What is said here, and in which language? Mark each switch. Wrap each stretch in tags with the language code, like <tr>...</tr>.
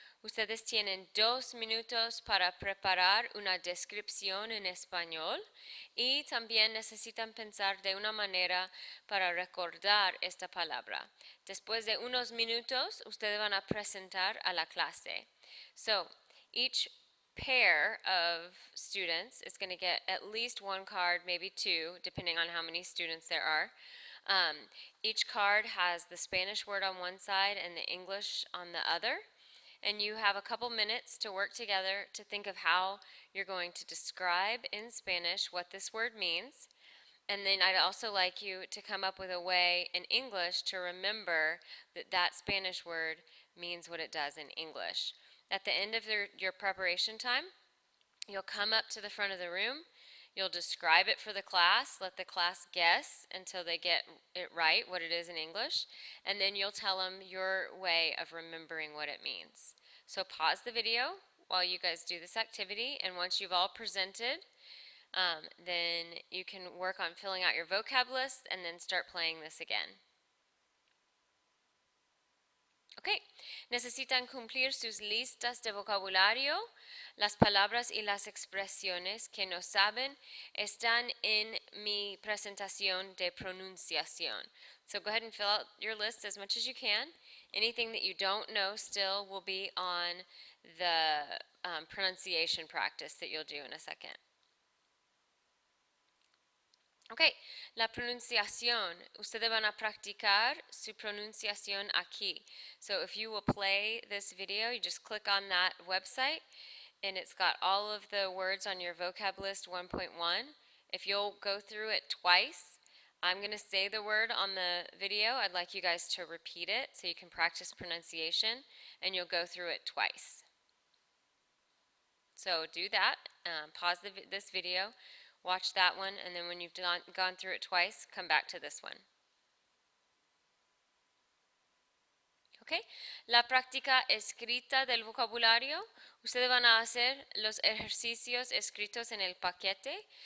<es>Ustedes tienen 2 minutos para preparar una descripción en español y también necesitan pensar de una manera para recordar esta palabra. Después de unos minutos, ustedes van a presentar a la clase.</es> <en>So, each pair of students is going to get at least 1 card, maybe 2, depending on how many students there are. Each card has the Spanish word on one side and the English on the other. And you have a couple minutes to work together to think of how you're going to describe in Spanish what this word means. And then I'd also like you to come up with a way in English to remember that that Spanish word means what it does in English. At the end of your preparation time, you'll come up to the front of the room. You'll describe it for the class, let the class guess until they get it right, what it is in English, and then you'll tell them your way of remembering what it means. So pause the video while you guys do this activity, and once you've all presented, then you can work on filling out your vocab list and then start playing this again.</en> <es>Ok, necesitan cumplir sus listas de vocabulario. Las palabras y las expresiones que no saben están en mi presentación de pronunciación.</es> <en>So go ahead and fill out your list as much as you can. Anything that you don't know still will be on the pronunciation practice that you'll do in a second.</en> <es>Ok, la pronunciación. Ustedes van a practicar su pronunciación aquí.</es> <en>So if you will play this video, you just click on that website, and it's got all of the words on your vocab list 1.1. If you'll go through it twice, I'm going to say the word on the video. I'd like you guys to repeat it so you can practice pronunciation, and you'll go through it twice. So do that. Pause this video. watch that one, and then when you've gone through it twice, come back to this one. Okay.</en> <es>La práctica escrita del vocabulario. Ustedes van a hacer los ejercicios escritos en el paquete.</es>